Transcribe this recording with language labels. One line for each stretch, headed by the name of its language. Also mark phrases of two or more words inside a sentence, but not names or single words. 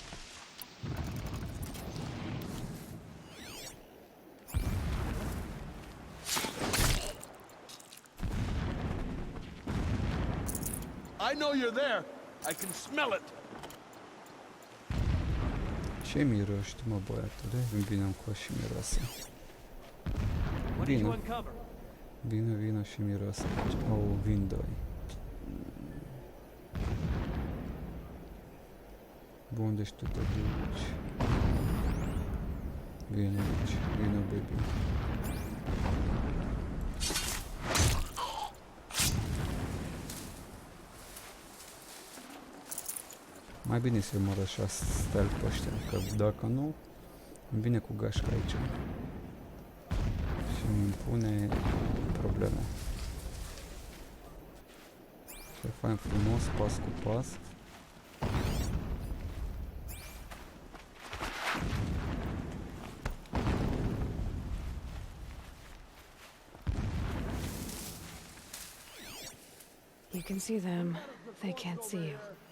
English: I know you're there. I can smell it.
Romanian: Ce miroști, mă, băiatule? Vino încoa și miroase.
English: What did you
Romanian: Vino,
English: uncover?
Romanian: vino și miroase. Au, vin doi. Bun, deci tu te duci. Vino aici, vino, baby. Mai bine să-i mor așa stel pe ăștia, că dacă nu, îmi vine cu gașca aici. Și îmi pune probleme. Să fain frumos, pas cu pas.
English: You can see them. They can't see you.